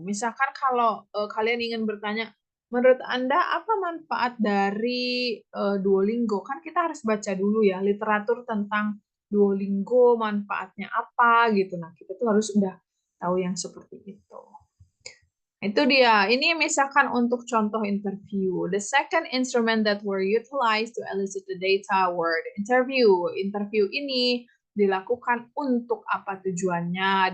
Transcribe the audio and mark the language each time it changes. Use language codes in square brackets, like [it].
[id] Misalkan kalau kalian ingin bertanya, menurut Anda apa manfaat dari Duolingo? Kan kita harus baca dulu ya literatur tentang Duolingo manfaatnya apa gitu. Nah, kita tuh harus udah tahu yang seperti itu. Itu dia. Ini misalkan untuk contoh interview. [en] The second instrument that were utilized to elicit the data were the interview. [id] Interview ini dilakukan untuk apa tujuannya?